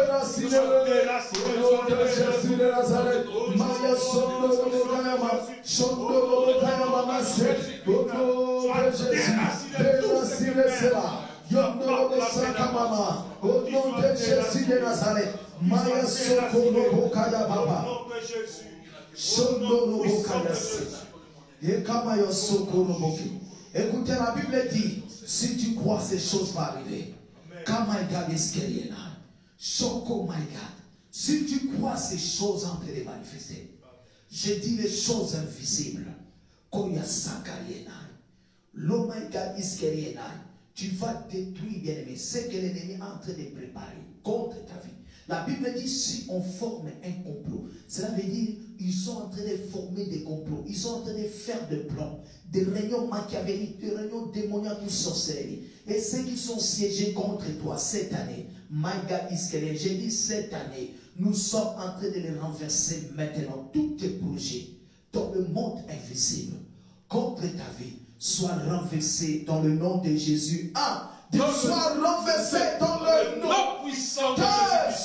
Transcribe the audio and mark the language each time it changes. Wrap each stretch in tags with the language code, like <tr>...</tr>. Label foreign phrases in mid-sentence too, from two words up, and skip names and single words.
<fr>Au nom de Jésus de Nazareth. Maya Sondoro Kayama. Sondoro Kayama Masse. Au nom de Jésus. Déraciner cela. Yondoro Sakamama. Au nom de Jésus de Nazareth. Maya Sondoro Bokaya Baba. Sondoro Bokaya Se. Ekamayo Sokoro Boki. Écoutez, la Bible dit, si tu crois ces choses vont arriver. Kamaïga Deskeriena. Soko</fr> <en>my God.</en> <fr>Si tu crois ces choses en train de manifester, je dis les choses invisibles. Koya Sakariena. L'Omaïga Iskeriena. tu vas détruire, bien-aimé, ce que l'ennemi est en train de préparer contre ta vie. La Bible dit, si on forme un complot, cela veut dire, ils sont en train de former des complots, ils sont en train de faire des plans, des réunions machiavéliques, des réunions démoniaques ou sorcellerie. Et ceux qui sont siégés contre toi cette année,</fr> <en>my God is killing,</en> <fr>j'ai dit cette année, nous sommes en train de les renverser maintenant. Tous tes projets dans le monde invisible contre ta vie soient renversés dans le nom de Jésus. Sois renversé dans le nom puissant de Jésus.</fr>